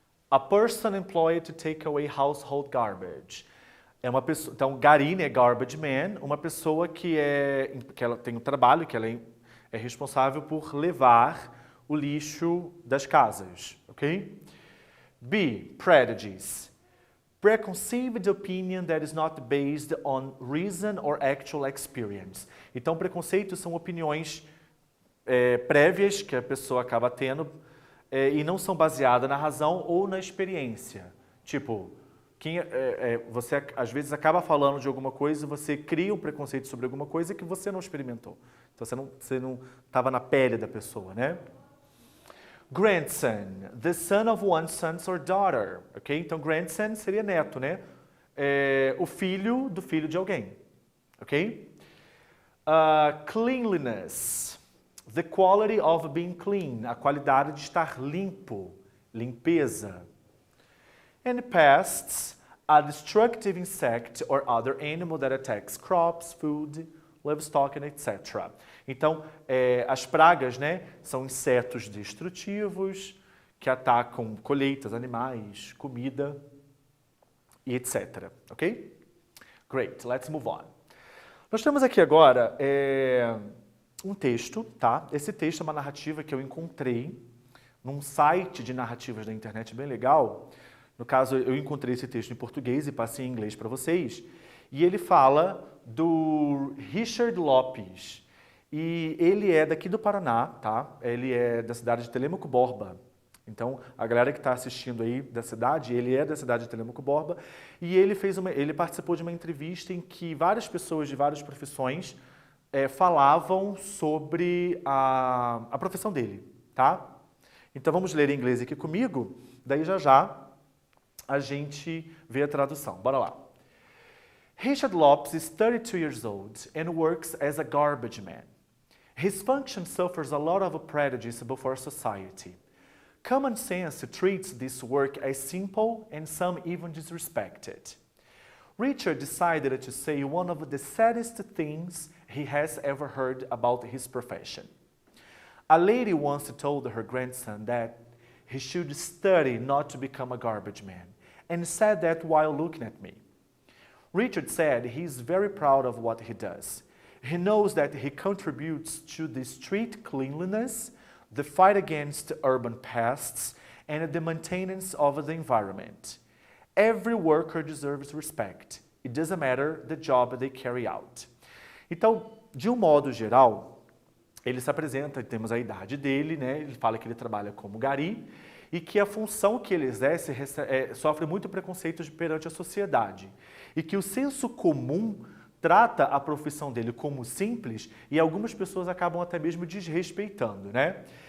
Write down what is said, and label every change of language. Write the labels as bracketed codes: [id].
[en] A person employed to take away household garbage. [pt] É uma pessoa, então, Gary, né, garbage man, uma pessoa que ela tem um trabalho, que ela é responsável por levar o lixo das casas, ok? [en] B, prejudice. Preconceived opinion that is not based on reason or actual experience. [pt] Então, preconceitos são opiniões prévias que a pessoa acaba tendo e não são baseadas na razão ou na experiência. Tipo, você às vezes acaba falando de alguma coisa e você cria um preconceito sobre alguma coisa que você não experimentou. Então você não estava na pele da pessoa, né? [en] Grandson, the son of one's son or daughter. [pt] Ok? Então grandson seria neto, né? O filho do filho de alguém. [en] Ok? Cleanliness. The quality of being clean, [pt] a qualidade de estar limpo, limpeza. [en] And pests, a destructive insect or other animal that attacks crops, food, livestock, and etc. [pt] Então, as pragas, né, são insetos destrutivos que atacam colheitas, animais, comida e etc. [en] Ok? Great, let's move on. [pt] Nós temos aqui agora um texto, tá? Esse texto é uma narrativa que eu encontrei num site de narrativas da internet bem legal. No caso, eu encontrei esse texto em português e passei em inglês para vocês. E ele fala do Richard Lopes. E ele é daqui do Paraná, tá? Ele é da cidade de Telêmaco Borba. Então, a galera que está assistindo aí da cidade, ele é da cidade de Telêmaco Borba. E ele participou de uma entrevista em que várias pessoas de várias profissões falavam sobre a profissão dele, tá? Então vamos ler em inglês aqui comigo, daí já a gente vê a tradução. Bora lá. [en] Richard Lopes is 32 years old and works as a garbage man. His function suffers a lot of prejudice before society. Common sense treats this work as simple and some even disrespect it. Richard decided to say one of the saddest things he has ever heard about his profession. A lady once told her grandson that he should study not to become a garbage man, and said that while looking at me. Richard said he is very proud of what he does. He knows that he contributes to the street cleanliness, the fight against urban pests, and the maintenance of the environment. Every worker deserves respect. It doesn't matter the job they carry out. [pt] Então, de um modo geral, ele se apresenta, temos a idade dele, né? Ele fala que ele trabalha como gari e que a função que ele exerce sofre muito preconceito perante a sociedade. E que o senso comum trata a profissão dele como simples e algumas pessoas acabam até mesmo desrespeitando, né?